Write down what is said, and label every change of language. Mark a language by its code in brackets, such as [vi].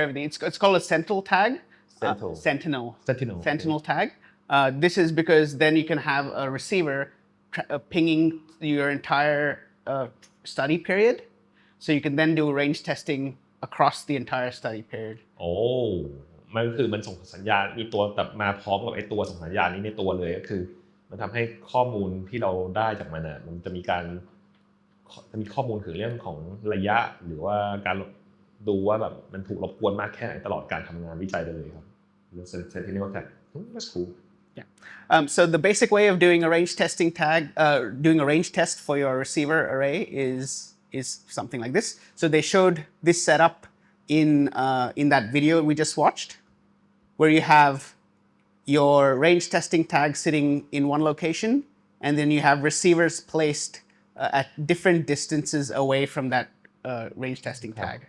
[en] everything. It's called a central tag. Sentinel Sentinel tag. This is because then you can have a receiver pinging your entire study period. So you can then do range testing across the entire study period. [th] โอ้มันก็คือมันส่งสัญญาณมีตัวแบบมาพร้อมกับไอ้ตัวส่งสัญญาณนี้ในตัวเลยก็คือมันทำให้ข้อมูลที่เราได้จากมันอ่ะมันจะมีข้อมูลถึงเรื่องของระยะหรือว่าการดูว่าแบบมันถูกรบกวนมากแค่ไหนตลอดการทำงานวิจัยได้เลยครับเรื่อง Sentinel tag [en] that's cool. Yeah. So the basic way of doing a range testing tag, doing a range test for your receiver array is something like this. So they showed this setup in that video we just watched, where you have your range testing tag sitting in one location, and then you have receivers placed at different distances away from that range testing tag.